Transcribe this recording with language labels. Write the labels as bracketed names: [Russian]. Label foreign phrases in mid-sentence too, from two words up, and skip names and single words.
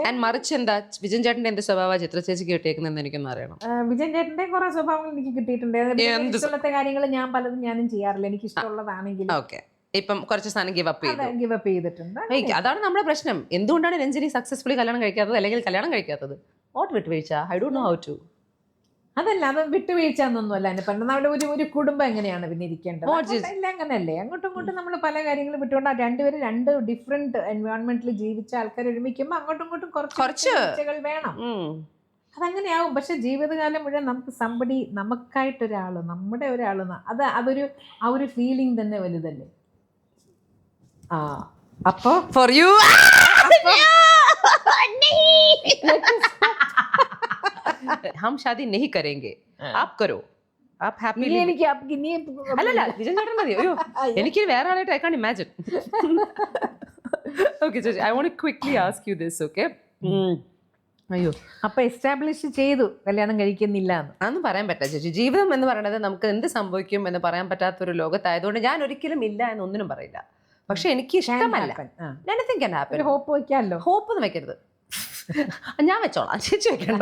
[Malayalam] മറിച്ച് എന്താ വിജയൻ ചേട്ടന്റെ എന്ത് സ്വഭാവ ചിത്ര ചേച്ചിക്ക് കിട്ടിയേക്കുന്നതെന്ന് എനിക്കൊന്നും അറിയണം. വിജയൻ ചേട്ടന്റെ കുറെ സ്വഭാവങ്ങൾ എനിക്ക് കിട്ടിയിട്ടുണ്ട്. ഇഷ്ടമുള്ള കാര്യങ്ങൾ ഞാൻ പലതും ഞാനും ചെയ്യാറില്ല, എനിക്ക് ഇഷ്ടമുള്ളതാണെങ്കിൽ. ഓക്കെ, ഇപ്പം കുറച്ച് സാധനം [English] give up [Malayalam] ചെയ്തിട്ടുണ്ട്. അതാണ് നമ്മുടെ പ്രശ്നം. എന്തുകൊണ്ടാണ് രഞ്ജിനി സക്സസ്ഫുള്ളി കല്യാണം കഴിക്കാത്തത്, അല്ലെങ്കിൽ കല്യാണം കഴിക്കാത്തത്? വാട്ട് വിട്ടുവീഴ്ച? [English] I don't know how to. [Malayalam] അതല്ല, അത് വിട്ടുവീഴ്ച എന്നൊന്നുമല്ല. എന്നെ പറഞ്ഞ അവിടെ ഒരു കുടുംബം എങ്ങനെയാണ് പിന്നെ ഇരിക്കേണ്ടത്, എല്ലാം അങ്ങനെയല്ലേ. അങ്ങോട്ടും ഇങ്ങോട്ടും നമ്മൾ പല കാര്യങ്ങളും വിട്ടുകൊണ്ട് രണ്ടുപേരും രണ്ട് [English] different environmentil [Malayalam] ജീവിച്ച ആൾക്കാർ ഒരുമിക്കുമ്പോൾ അങ്ങോട്ടും ഇങ്ങോട്ടും കുറച്ച് വേണം. അതങ്ങനെയാവും. പക്ഷെ ജീവിതകാലം മുഴുവൻ നമുക്ക് നമുക്കായിട്ടൊരാള്, നമ്മുടെ ഒരാള്, അതൊരു ആ ഒരു ഫീലിംഗ് തന്നെ വലുതല്ലേ. അപ്പോ [English] for you [Hindi] हम शादी नहीं करेंगे, आप करो, आप happy. [Malayalam] അല്ലല്ല വിജയൻ ചേട്ടൻ മതി. അയ്യോ എനിക്ക് വേറെ ആളായിട്ട് [English] I can't imagine. [Malayalam] ഓക്കെ ചേച്ചി, [English] I want to quickly ask you this. [Malayalam] ഓക്കെ, അയ്യോ അപ്പൊ എസ്റ്റാബ്ലിഷ് ചെയ്തു കല്യാണം കഴിക്കുന്നില്ല എന്ന്? അതൊന്നും പറയാൻ പറ്റില്ല ചേച്ചി. ജീവിതം എന്ന് പറയുന്നത് നമുക്ക് എന്ത് സംഭവിക്കും എന്ന് പറയാൻ പറ്റാത്തൊരു ലോകത്തായതുകൊണ്ട് ഞാൻ ഒരിക്കലും ഇല്ല എന്നൊന്നും പറയില്ല. പക്ഷെ എനിക്ക് ഇഷ്ടമല്ല. [English] anything can happen. [Malayalam] ഹോപ്പ് വെക്കാമല്ലോ. ഹോപ്പ് ഒന്നും വെക്കരുത്, ഞാൻ വെച്ചോളാം, ചേച്ചി വെക്കണ്ട.